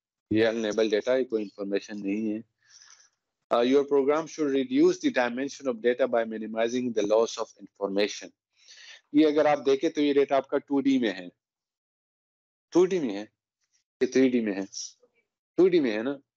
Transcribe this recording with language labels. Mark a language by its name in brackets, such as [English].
[Urdu] یہ unlabeled data ہے، کوئی انفارمیشن نہیں ہے. [English] Your program should reduce the dimension of data by minimizing the loss of information. [Urdu] یہ اگر آپ دیکھیں تو یہ ڈیٹا آپ کا 2D میں ہے، 2D میں ہے، یہ 3D میں ہے، 2D میں ہے نا.